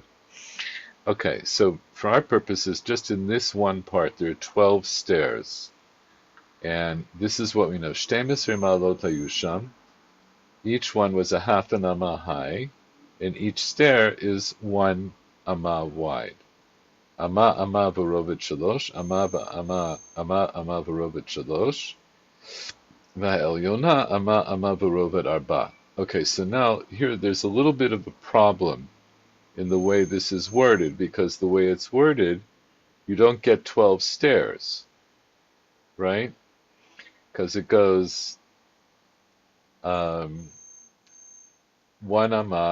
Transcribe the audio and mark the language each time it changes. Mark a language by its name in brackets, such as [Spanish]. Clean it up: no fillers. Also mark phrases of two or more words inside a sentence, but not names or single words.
[English] Okay, so for our purposes, just in this one part, there are 12 stairs. And this is what we know. [Hebrew] שתים עשרה מעלות היו שם. [English] Each one was a half an amma high, and each stair is one amma wide. [Hebrew] אמה ורובד שלשה, אמה ורובד שלשה, והעליונה אמה ורובד ארבעה. [English] Okay, so now here there's a little bit of a problem in the way this is worded, because the way it's worded, you don't get 12 stairs, right? Because it goes one amma.